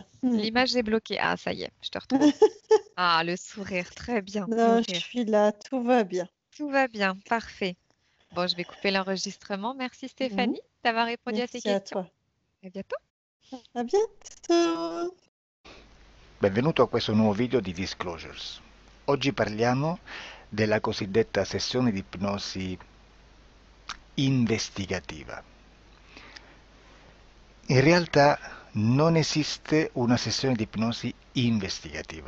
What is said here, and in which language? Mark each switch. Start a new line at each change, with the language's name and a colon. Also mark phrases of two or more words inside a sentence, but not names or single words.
French: L'image est bloquée. Ah, ça y est, je te retrouve. Ah, le sourire, très bien, le Non, je rire. suis là, tout va bien. Tout va bien, parfait. Bon, je vais couper l'enregistrement. Merci Mhm. Stéphanie d'avoir répondu à ces Merci à questions. toi. À bientôt. À bientôt.
Italian: Benvenuto a questo nuovo video di Disclosures. Oggi parliamo della cosiddetta sessione di ipnosi investigativa. In realtà non esiste una sessione di ipnosi investigativa.